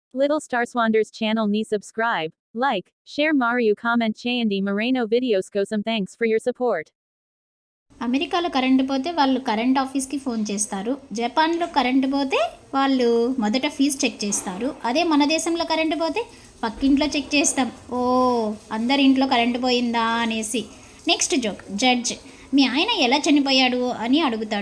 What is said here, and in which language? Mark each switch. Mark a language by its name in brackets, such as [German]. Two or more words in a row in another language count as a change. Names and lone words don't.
[English] Little Star Swanders channel ni subscribe, like, share Mariu comment [Telugu] చేయండి మరిన్ని [English] videos కోసం thanks for your support. [Telugu] అమెరికాలో కరెంటు పోతే వాళ్ళు [English] current office [Telugu] ఫోన్ చేస్తారు. జపాన్లో కరెంటు పోతే వాళ్ళు మొదట [English] fuse check [Telugu] చేస్తారు. అదే మన దేశంలో కరెంటు పోతే పక్కింట్లో చెక్ చేస్తాం. ఓ అందరి ఇంట్లో కరెంటు పోయిందా అనేసి. [English] next joke. [Telugu] జడ్జ్ మీ ఆయన ఎలా చనిపోయాడు అని అడుగుతాడు.